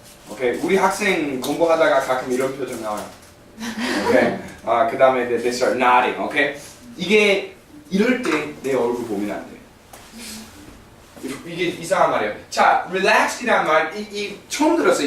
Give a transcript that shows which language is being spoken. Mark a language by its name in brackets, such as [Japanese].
[Korean] 오케이, 우리 학생 공부하다가 가끔 이런 표정 나와요. [English] 오케이, [Korean] 그 다음에 [English] they start nodding. [Korean] 오케이, 이게 이럴 때 내 얼굴 보면 안 돼. 이게 이상한 말이에요. 자, relaxed이란 말, 이 처음 들었어요.